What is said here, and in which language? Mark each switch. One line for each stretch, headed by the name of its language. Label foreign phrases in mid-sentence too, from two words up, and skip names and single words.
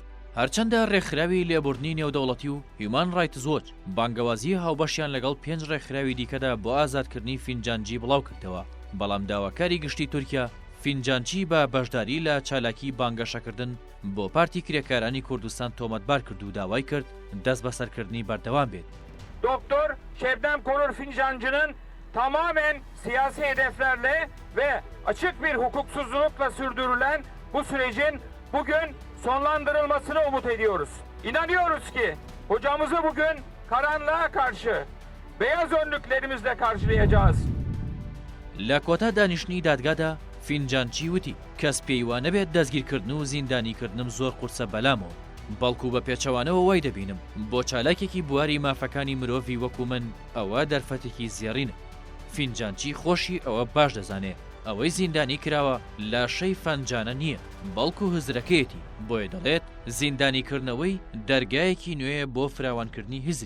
Central Kurdish: هەرچەندە ڕێکخراوی لێبوردنی نێودەوڵەتی و هیومان ڕایتس وۆچ بانگەوازی هاوبەشیان لەگەڵ 5 ڕێکخراوی دیکەدا بۆ ئازادکردنی فینجانجی بڵاو کردەوە، بەڵام داواکاری گشتی تورکیا فینجانچی بە بەشداری لە چالاکی بانگەشەکردن بۆ پارتی کرێکارانی کوردستان تۆمەتبار کرد و داوای کرد دەست بەسەرکردنی بەردەوام بێت.
Turkish: Doktor Şebnem Korur Fincancı'nın tamamen siyasi hedeflerle ve açık bir hukuksuzlukla sürdürülen bu sürecin bugün sonlandırılmasını umut ediyoruz. İnanıyoruz ki hocamızı bugün karanlığa karşı beyaz önlüklerimizle karşılayacağız.
Central Kurdish: لە کۆتا دانیشتنی دادگادا فینجانچی وتی کەس پێیوانە بێت دەستگیرکردن و زیندانیکردنم زۆر قورسە بەلامەوە، بەڵکو بە پێچەوانەوە وای دەبینم بۆ چالاکێکی بواری مافەکانی مرۆڤی وەکو من ئەوە دەرفەتێکی زیێڕینە. فینجانچی خۆشی ئەوە باش دەزانێ ئەوەی زیندانی کراوە لاشەی فەنجانە نییە بەڵکو هزرەکەیەتی، بۆیە دەڵێت زیندانیکردنەوەی دەرگایەکی نوێیە بۆ فراوانکردنی هزری.